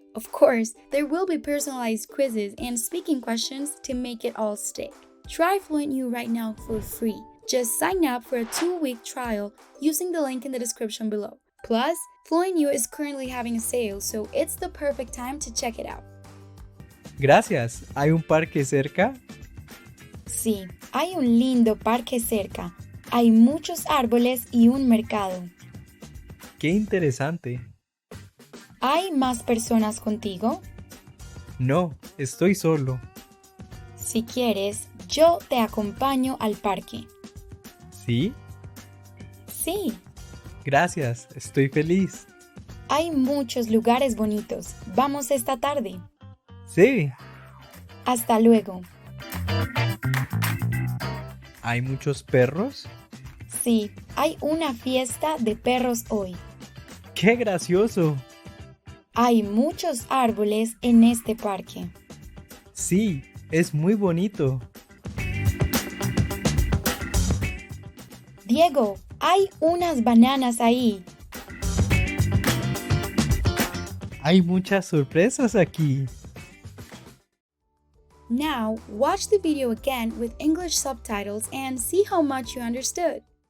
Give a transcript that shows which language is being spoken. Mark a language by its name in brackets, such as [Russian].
[English] Of course, there will be personalized quizzes and speaking questions to make it all stick. Try FluentU right now for free. Just sign up for a 2-week trial using the link in the description below. Plus, FluentU is currently having a sale, so it's the perfect time to check it out. [Spanish] Gracias. ¿Hay un parque cerca? Sí, hay un lindo parque cerca. Hay muchos árboles y un mercado. ¡Qué interesante! ¿Hay más personas contigo? No, estoy solo. Si quieres, yo te acompaño al parque. ¿Sí? Sí. Gracias, estoy feliz. Hay muchos lugares bonitos. Vamos esta tarde. Sí. Hasta luego. ¿Hay muchos perros? Sí, hay una fiesta de perros hoy. ¡Qué gracioso! Hay muchos árboles en este parque. Sí, es muy bonito. Diego, hay unas bananas ahí. Hay muchas sorpresas aquí. [English] Now, watch the video again with English subtitles and see how much you understood.